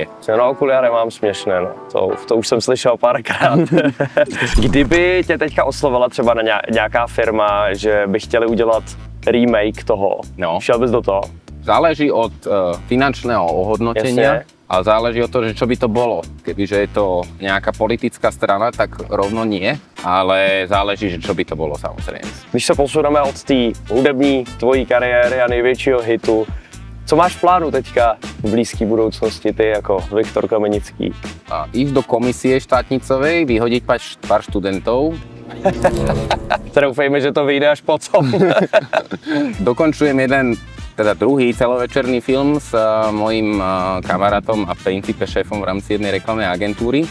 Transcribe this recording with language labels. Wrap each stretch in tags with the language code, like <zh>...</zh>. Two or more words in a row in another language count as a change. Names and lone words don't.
<sk>No, okuliare mám směšné, no.</sk> <cs>To už jsem slyšel párkrát. Kdyby tě teďka oslovila třeba na nějaká firma, že by chtěli udělat remake toho, šel bys do toho?</cs> <sk>Záleží od finančného ohodnotenia. A záleží od toho, že čo by to bolo. Kebyže je to nejaká politická strana, tak rovno nie, ale záleží, že čo by to bolo samozrejme.</sk> <cs>Když se posuneme od té hudební tvojí kariéry a největšího hitu, co máš v plánu teďka v blízké budoucnosti ty jako Viktor Kamenický?</cs> <sk>Ísť do komisie štátnicovej, vyhodiť pár študentov.</sk> <cs>Doufejme, že to vyjde až potom.</cs> <sk>Dokončujem jeden, teda druhý celovečerný film s mojím kamarátom a v princípe šéfom v rámci jednej reklamnej agentúry.</sk>